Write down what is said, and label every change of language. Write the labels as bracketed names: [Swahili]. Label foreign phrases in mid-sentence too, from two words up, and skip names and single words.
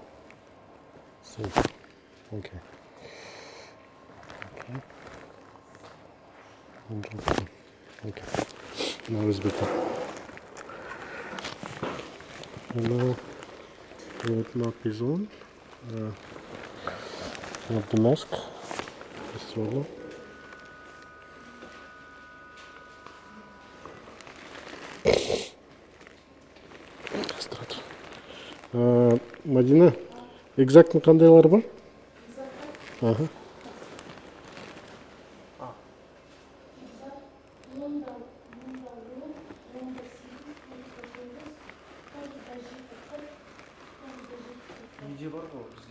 [English] Save. Okay. Okay. Mynzhylky 2. Okay. Now it's better. And now road map is on. Not the mask. [Russian] Строго. [Kazakh] Мадина, экзактно қандайлар бар? Ага. Неде бар ғой бізде.